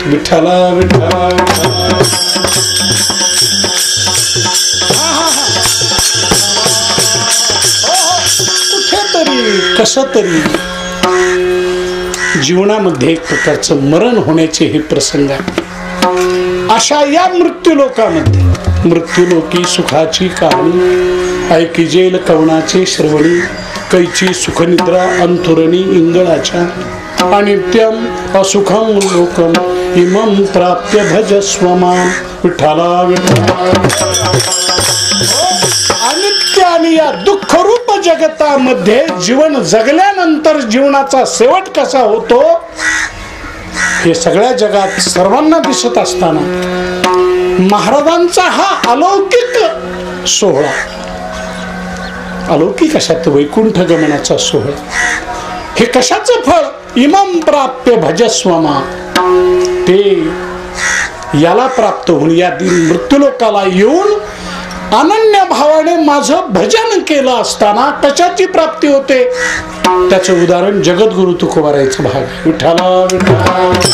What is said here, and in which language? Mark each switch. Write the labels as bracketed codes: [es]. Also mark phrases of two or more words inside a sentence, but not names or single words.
[mr] विठ्ठला विठ्ठला कुठेतरी कसं तरी जीवनामध्ये एक प्रकारचं मरण होण्याचे हे प्रसंग आहे. अशा या मृत्यूलोकामध्ये, मृत्यूलोकी सुखाची कहाणी ऐकिजेल कवनाचे श्रवणी, कैची सुखनिद्रा अंथुरणी इंगळाच्या, [sa] अनित्यम असुखम लोकम इमं प्राप्य भज स्वमान. [mr] विठ्ठला विठ्ठला. अनित्य आणि या दुःखरूप जगतामध्ये जीवन जगल्यानंतर जीवनाचा शेवट कसा होतो हे सगळ्या जगात सर्वांना दिसत असताना महाराजांचा हा अलौकिक सोहळा, अलौकिक अशात वैकुंठ गमनाचा सोहळा, हे कशाचं फळ? [sa] इमं प्राप्य भजस्वमा, [mr] ते याला प्राप्त होऊन या मृत्यूलोकाला येऊन अनन्य भावाने माझं भजन केलं असताना कशाची प्राप्ती होते? त्याचं उदाहरण जगद्गुरु तुकोबारायचं भाग. विठ्ठला विठ्ठला.